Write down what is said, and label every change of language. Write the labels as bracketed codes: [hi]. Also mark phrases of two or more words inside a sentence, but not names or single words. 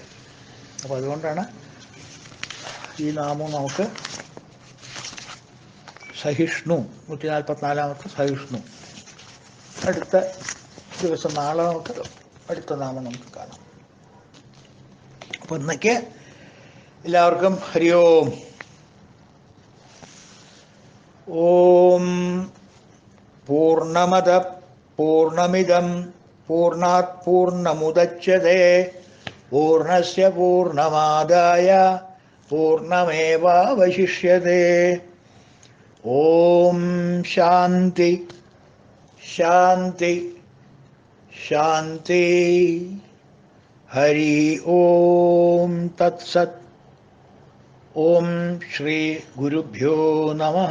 [ml] അപ്പോൾ അതുകൊണ്ടാണ് ഈ നാമം നമുക്ക് സഹിഷ്ണു, 144-ാമത്തെ സഹിഷ്ണു. അടുത്ത ദിവസം നാളെ നമുക്ക് അടുത്ത നാമം നമുക്ക് കാണാം. അപ്പോൾ ഇന്നേക്ക് എല്ലാവർക്കും [sa] ഹരി ഓം. ഓം പൂർണ്ണമദ പൂർണ്ണമിദം പൂർണ്ണാത് പൂർണ്ണമുദച്യതേ പൂർണ്ണസ്യ പൂർണ്ണമാദായ പൂർണ്ണമേവാവശിഷ്യതേ. ഓം ശാന്തി ശാന്തി ശാന്തി. ഹരി ഓം തത്സത്. ഓം ശ്രീ ഗുരുഭ്യോ നമഃ.